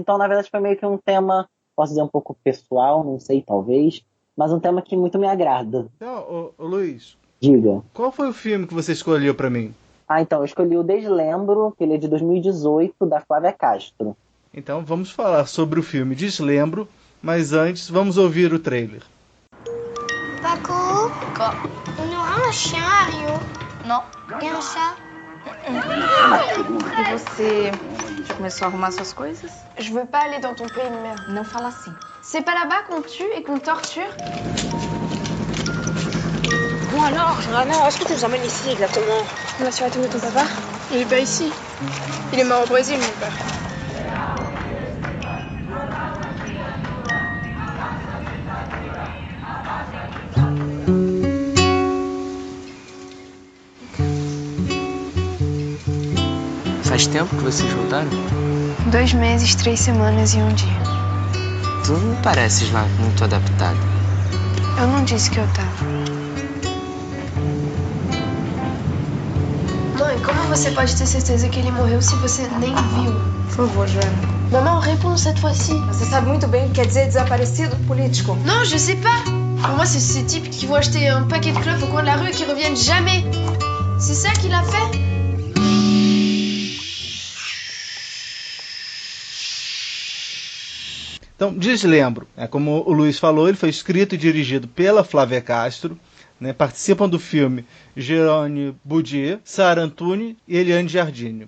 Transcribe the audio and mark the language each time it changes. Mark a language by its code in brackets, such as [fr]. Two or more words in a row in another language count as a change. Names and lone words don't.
[pt] Então, na verdade, foi meio que um tema, posso dizer, um pouco pessoal, não sei, talvez, mas um tema que muito me agrada. Então, ô Luiz, Diga. qual foi o filme que você escolheu pra mim? Então, eu escolhi o Deslembro, que ele é de 2018, da Flávia Castro. Então, vamos falar sobre o filme Deslembro, mas antes, vamos ouvir o trailer. [fr] Paco, on aura un chien à Rio? [pt] Não. [fr] Et un chat? [pt] E você já começou a arrumar suas coisas? [fr] Je veux pas aller dans ton pays de merde. [pt] Não fala assim. [fr] C'est pas là-bas qu'on tue et qu'on torture? Bon alors, Johanna, est-ce que tu nous emmènes ici exactement? On va sur la tombe de ton papa? Il est pas ici. Il est mort au Brésil, mon père. [pt] Faz tempo que vocês voltaram? 2 meses, 3 semanas e 1 dia. Tu não pareces lá muito adaptada. Eu não disse que eu tava. Mãe, como você pode ter certeza que ele morreu se você nem viu? Por favor, Joana. [fr] Maman, réponds cette fois-ci. [pt] Você sabe muito bem o que quer dizer desaparecido político. [fr] Non, je sais pas. Pour moi, c'est ces types qui vont acheter un paquet de clopes au coin de la rue et qui reviennent jamais. C'est ça qu'il a fait? [pt] Então, Deslembro, como o Luiz falou, ele foi escrito e dirigido pela Flávia Castro, né? Participam do filme Jerônimo Boudier, Sara Antunes e Eliane Giardini.